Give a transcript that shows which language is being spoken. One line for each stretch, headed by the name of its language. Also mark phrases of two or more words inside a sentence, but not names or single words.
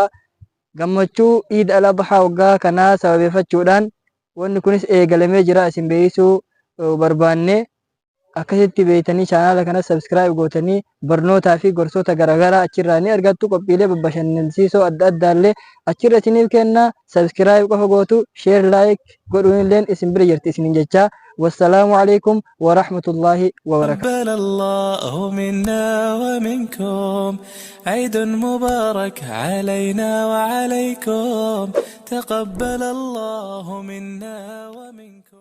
Oromo: Gammachuu Iid al-Adhaa waggaa kanaa sababeeffachuudhaan wanni kunis eegalamee jira isin beeksisuu barbaanne. Akkasitti beeytanii chaanaala kana sabskiraayib gootanii barnootaa fi gorsoota garaagaraa achirraa ni argattu. Qophiilee bashannansiisoo adda addaallee achirra isiniif kenna. Sabskiraayib qofa gootu,
English: sheer laayik
Oromo: godhuun illee isin bira jirti isiniin jecha.
Arabic: والسلام عليكم ورحمة الله وبركاته. تقبل الله منا ومنكم عيد مبارك علينا وعليكم. تقبل الله منا ومنكم.